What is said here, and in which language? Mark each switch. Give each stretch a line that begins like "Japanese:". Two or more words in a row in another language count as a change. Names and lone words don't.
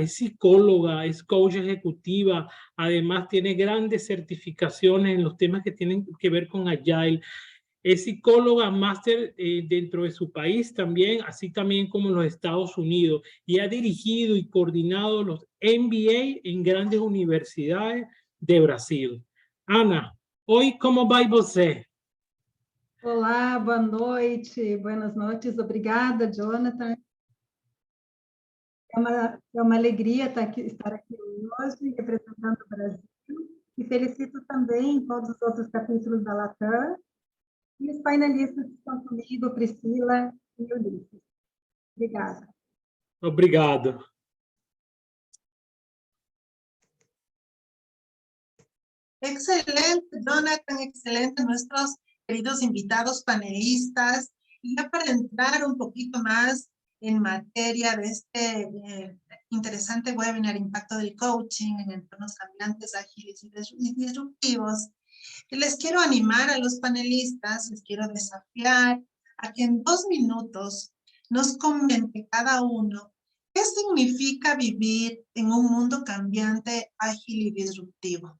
Spanish: Es psicóloga, es coach ejecutiva, además tiene grandes certificaciones en los temas que tienen que ver con Agile. Es psicóloga máster dentro de su país también, así también como en los Estados Unidos, y ha dirigido y coordinado los MBA en grandes universidades de Brasil.
Portuguese: Ana, hoy como vai você? Olá, boa noite,
Spanish: buenas noches,
Portuguese: obrigada, Jonathan. É uma alegria estar aqui hoje, representando o Brasil, e felicito também todos os outros capítulos da Latam, e os painelistas que estão comigo, Priscila e Ulisses. Obrigada. Obrigado.
Spanish: Excelente, Jonathan, excelente. Nuestros queridos invitados panelistas. Y ya para entrar un poquito más en materia de este interesante webinar, Impacto del Coaching en entornos cambiantes, ágiles y disruptivos, les quiero animar a los panelistas, les quiero desafiar a que en 2 minutos nos comente cada uno qué significa vivir en un mundo cambiante, ágil y disruptivo.